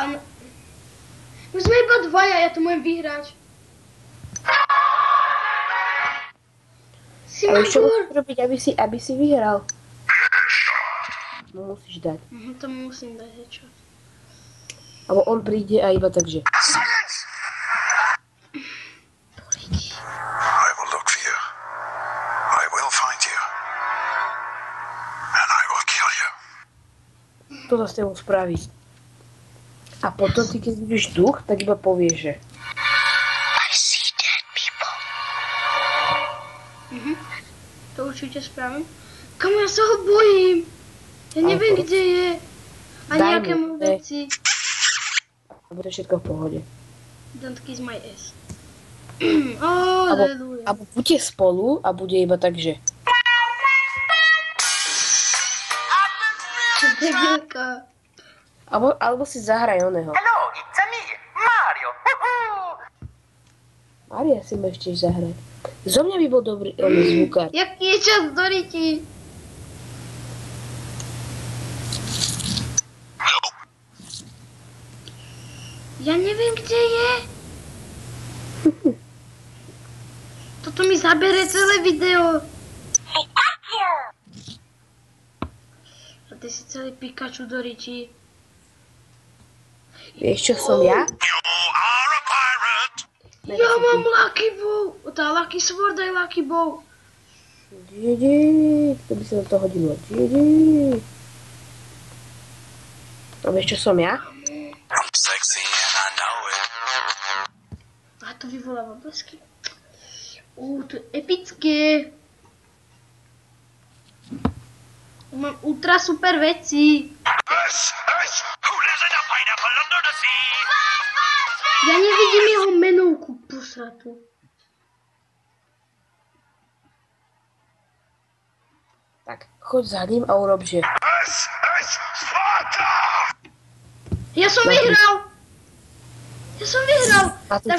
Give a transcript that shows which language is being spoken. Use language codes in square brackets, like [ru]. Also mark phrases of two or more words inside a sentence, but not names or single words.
[sk] My sme iba dvaja, ja to môžem vyhrať. Ale čo musíš robiť, aby si vyhral? No musíš dať. To musím dať, čo? Alebo on príde a iba takže. [en] I will look for you. I will find you. And I will kill you. [sk] Toto s tebou spraví. A potom ty, keď vidíš duch, tak iba povieš, že [en] I see dead people. [sk] To určite spravím. Kam ja sa ho bojím? Ja neviem, kde je. A Daj nejaké mu, mu veci. a bude všetko v pohode. [en] Don't kiss my ass. [sk] Aleluja. Alebo buďte spolu a bude iba tak, že Debilka. alebo si zahraj oného. [en] Hello, it's me, Mario. [sk] Maria si ma ešte zahrať. Zo mňa by bol dobrý zvukár. Jaký je čas do riti? Ja neviem, kde je. Toto mi zabere celé video. A ty si celý Pikachu do riti. Vieš, čo som ja? [en] You are a pirate. [sk] Ja mám Lucky Bow. Tá Lucky Sword aj Lucky Bow. Didi, to by sa na to hodilo. Didi. A vieš, čo som ja? [en] I'm sexy and I know it. [sk] A to vyvoláva blesky. To je epické. Mám ultra super veci. [en] Who lives in a pineapple under the sea? [sk] Ja nevidím jeho menovku, posratu. Tak, choď za ním a urob, že Sparta! Ja som vyhral. A ty